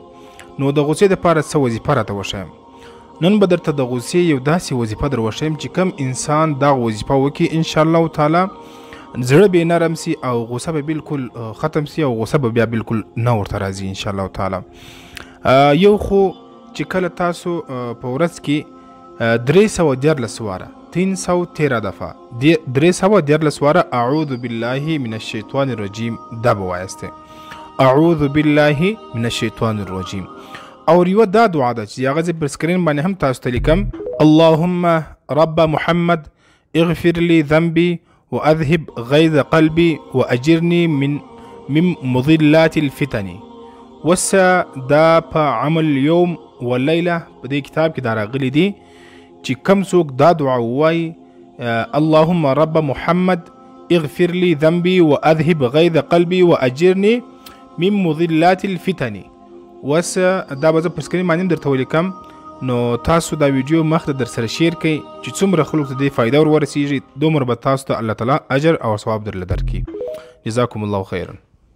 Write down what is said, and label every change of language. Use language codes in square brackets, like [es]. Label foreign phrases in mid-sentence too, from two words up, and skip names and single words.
[ps] نو د غوسې دپاره څه وظیفه راته وښیم. نن به درته د غوسې یو داسې وظیفه در وښیم چې کم انسان دا وظیفه وکړي [ar] انشاءالله تعالی [ps] زړه به نرم سي او غوسه به بالکل ختم سي او غوسه به بیا بالکل نه ورته راځي [ar] انشاءالله تعالی. [ps] یو خو چې کله تاسو په ورځ کې 314 واره 313 دفعه 314 واره [ar] اعوذ بالله من الشیطان الرجیم [ps] دا به وایسته. [ar] اعوذ بالله من الشیطان الرجیم. [ps] او یوه دا دعا ده چې هغه زه پر سکرین باندې هم تاسو ته لیکم. [ar] اللهم رب محمد اغفر لي ذنبي واذهب غيظ قلبي واجرني من مضلات الفتن. [ps] وسه دا په عمل یوم واللیله په دې کتاب کې دا راغلی دي چې کم څوک دا دعا ووایي [ar] اللهم رب محمد اغفر لي ذنبي واذهب غيظ قلبي واجرني من مضلات الفتن. [ps] وسه دا به زه په سکرین باندې هم درته ولیکم. نو تاسو دا ویډیو مخته در سره شیر کړئ چې څومره خلکو ته دې فایده ور ورسیږي دومره به تاسو ته الله تعالی اجر او ثواب درله درکړي. [ar] جزاکم الله خیرا.